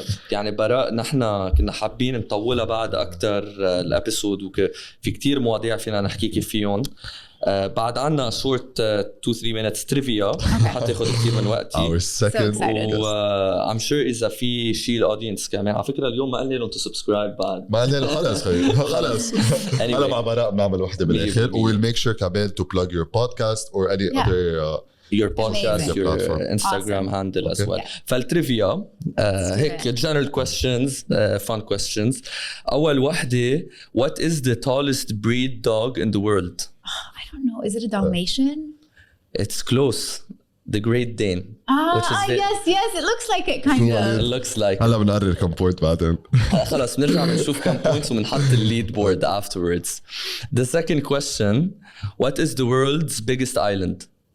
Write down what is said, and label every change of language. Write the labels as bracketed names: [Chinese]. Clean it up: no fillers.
[Arabic] يعني براء نحن كنا حابين نطولها بعد أكتر الابيسود في كتير مواضيع فينا نحكيكي فيهم. بعد عنا [English] short 2-3 minutes trivia [Arabic] حتاخد كتير من وقتي. [English] Our second. I'm sure [Arabic] إذا في شيء الأودينس كمان على فكرة اليوم ما قلنا لهم [English] to subscribe [Arabic] بعد. ما قلنا خلص خلص. هلا مع براء بنعمل وحدة بالآخر. [English] We'll make sure [Arabic] كمان [English] to plug your podcast or any other. Your podcast, your Instagram handle as well. [Arabic] فالتريفيا هيك [English] general questions, fun questions. [Arabic] أول وحدة, [English] what is the tallest breed dog in the world? I don't know. Is it a Dalmatian? It's close. The Great Dane. Yes. It looks like it kind of. It looks like. [Arabic] هلا بنقرر كم بوينت بعدين. خلاص بنرجع بنشوف كم points وبنحط [English] lead board afterwards. The second question, what is the world's biggest island?